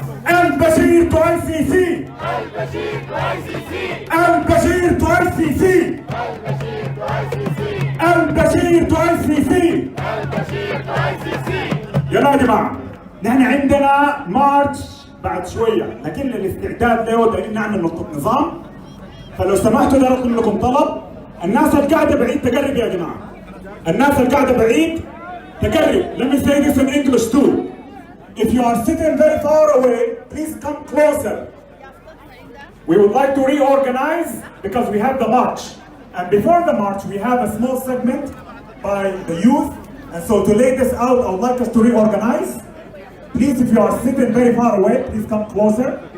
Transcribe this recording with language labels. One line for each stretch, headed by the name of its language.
Arabic: البشير ICC، البشير ICC، البشير ICC. يلا يا جماعة، نحن عندنا مارش بعد شوية، لكن الاستعداد له دايرين نعمل نقطة نظام. فلو سمحتوا ده أطلب لكم طلب، الناس اللي قاعدة بعيد تقرب يا جماعة، الناس اللي قاعدة بعيد تقرب.
English: Let me say this in English too. If you are sitting very far away, please come closer. We would like to reorganize because we have the march. And before the march, we have a small segment by the youth. And so to lay this out, I would like us to reorganize. Please, if you are sitting very far away, please come closer.